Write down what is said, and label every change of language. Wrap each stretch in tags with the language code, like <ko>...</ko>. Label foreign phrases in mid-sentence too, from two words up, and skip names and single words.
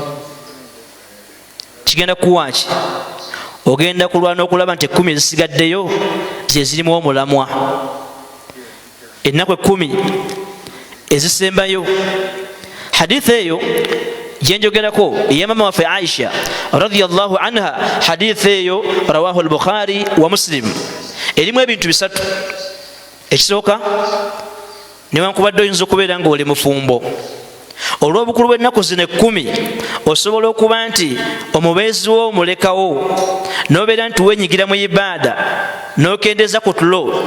<lg>Kigenda kuwaaki? Ogenda kulwana okulaba nti 10 ezisigaddeyo ze zirimu omulamwa. Ennaku 10 ezisembayo. Hadithi eyo gyenjogerako eya mama waffe Aisha</lg> <ar>رضي الله عنها,</ar> <lg>hadithi eyo</lg> <ar>رواه البخاري ومسلم.</ar> <lg>Erimu ebintu bisatu. Ekisooka, newankubadde oyinza okubeera nga oli mufumbo, olw'obukulu bw'ennaku zino 10 osobola okuba nti omubeezi wo omulekawo, n'obeera nti wenyigira mu ibaada n'okendeeza ku tulo.</lg>